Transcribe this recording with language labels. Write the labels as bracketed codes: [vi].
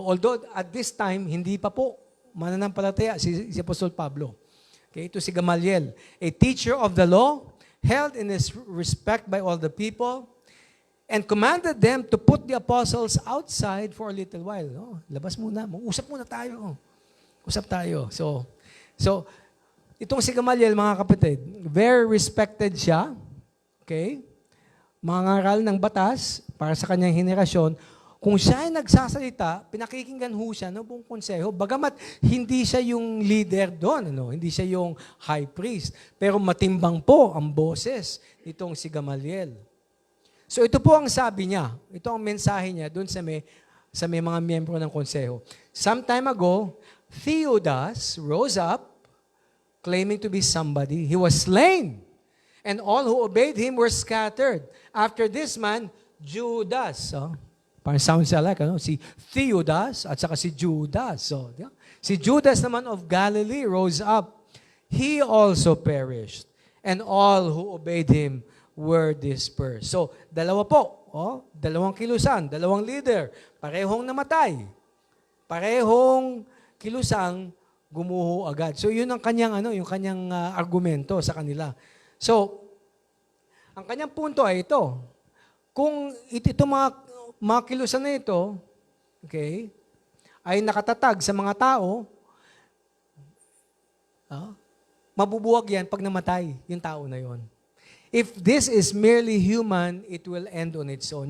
[en] Although at this time, [tl] hindi pa po mananampalataya si Apostol Pablo. [en] Okay, [tl] ito si [en] Gamaliel, a teacher of the law, held in his respect by all the people, and commanded them to put the apostles outside for a little while. [tl] Labas muna, mag-usap muna tayo. Usap tayo. So itong si Gamaliel, mga kapatid, [en] very respected [tl] siya. Okay? Mga ngaral ng batas para sa kanyang henerasyon. Kung siya ay nagsasalita, pinakikinggan ho siya ng buong konseho. Bagamat hindi siya yung leader doon, hindi siya yung high priest. Pero matimbang po ang boses nitong si Gamaliel. So ito po ang sabi niya. Ito ang mensahe niya doon sa may mga miyembro ng konseho. [en] Some time ago, Theudas rose up claiming to be somebody. He was slain. And all who obeyed him were scattered. After this man, Judas. [tl] Parang [en] sounds alike, [tl] si Theudas at saka si Judas. Si Judas naman [en] of Galilee rose up. He also perished. And all who obeyed him were dispersed. [tl] So, dalawa po. Dalawang kilusan, dalawang leader. Parehong namatay. Parehong kilusang gumuho agad. So, yun ang kanyang, yung kanyang argumento sa kanila. So, ang kanyang punto ay ito. Kung ito mga kilusan na ito, okay, ay nakatatag sa mga tao, mabubuwag yan pag namatay yung tao na yon. [en] If this is merely human, it will end on its own.